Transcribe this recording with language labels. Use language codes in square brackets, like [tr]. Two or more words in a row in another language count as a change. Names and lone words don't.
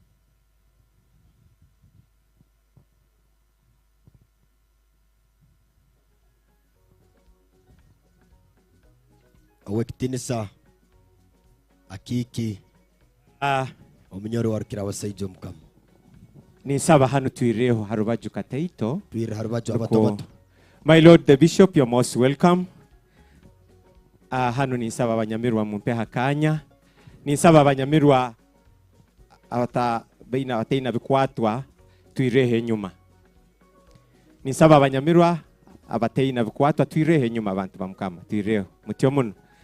[nyo] awekitinisa akiki omunyoro warukira abasaija mukama ninsaba hano twireho harubaju Kateito twire harubaju abato [en] my lord the bishop you're most welcome [nyo] hano ninsaba abanyamirwa mumpe hakanya ninsaba abanyamirwa abateina bikwatwa twirehe nyuma ninsaba abanyamirwa abateina bikwatwa twirehe nyuma abantu bamukama twireho mutyo muno